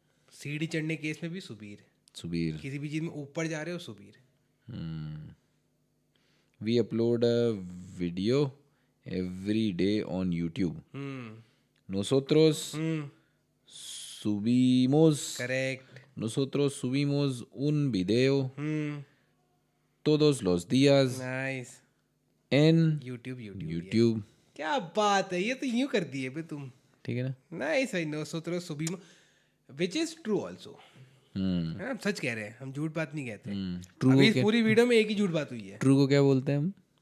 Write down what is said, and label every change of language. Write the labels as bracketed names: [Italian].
[Hindi] सीढ़ी चढ़ने केस में भी सुबीर, सुबीर। किसी भी चीज में ऊपर जा रहे हो Subir. [English] We upload a video every day on YouTube. [Spanish] nosotros subimos [English] Correct. [Spanish] nosotros subimos un video todos los días [English] Nice. [Spanish] en [English] YouTube YouTube। [Hindi] क्या बात है, ये तो यूं कर दिए बे तुम। ठीक है ना। [English] nice [Hindi] है। [Spanish] nosotros subimos [English] which is true also। [Hindi] हम सच कह रहे हैं, हम झूठ बात नहीं कहते। [English] True [Hindi] अभी को इस क्या- पूरी वीडियो में एक ही झूठ बात हुई है। ट्रू को क्या बोलते हैं हम?